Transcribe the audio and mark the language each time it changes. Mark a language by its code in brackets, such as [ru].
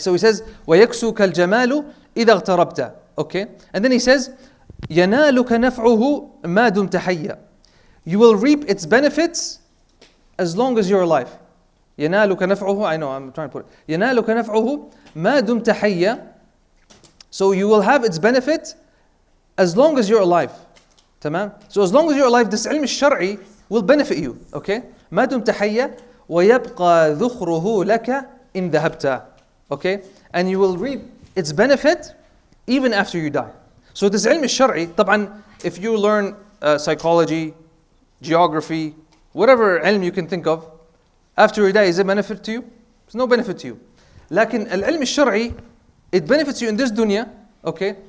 [en] So he says, [ar] وَيَكْسُكَ الْجَمَالُ إِذَا اغْتَرَبْتَ. [en] Okay? And then he says, [ar] يَنَالُكَ نَفْعُهُ مَا دُمْتَ حَيًّا. [en] You will reap its benefits as long as you're alive. [ar] يَنَالُكَ نَفْعُهُ, [en] I know, I'm trying to put it. [ar] يَنَالُكَ نَفْعُهُ مَا دُمْتَ حَيًّا. [en] So you will have its benefit as long as you're alive. [ar] تمام. [en] So as long as you're alive, this ilm الشرعي will benefit you. Okay. [ar] ما دمت حيا ويبقى ذخره لك إن ذهبت. [en] Okay. And you will reap its benefit even after you die. So this ilm الشرعي, طبعا if you learn psychology, geography, whatever ilm you can think of, after you die, is it benefit to you? There's no benefit to you. [ar] لكن العلم الشرعي, [en] it benefits you in this dunya. Okay.